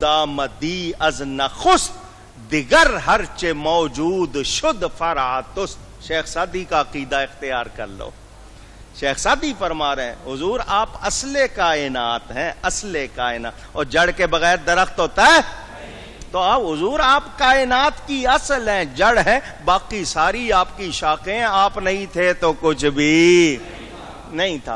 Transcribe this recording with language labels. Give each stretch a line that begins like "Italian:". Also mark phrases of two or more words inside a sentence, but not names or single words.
Persian: آمدی از نخست دیگر ہرچے موجود شد فراتست.
Urdu: شیخ سعدی کا عقیدہ اختیار کر لو. شیخ سعدی فرما رہے ہیں حضور آپ اصل کائنات ہیں, اصل کائنات. اور جڑ کے بغیر درخت ہوتا ہے؟ تو حضور آپ کائنات کی اصل ہیں, جڑ ہے, باقی ساری آپ کی شاخیں. آپ نہیں تھے تو کچھ بھی نہیں تھا.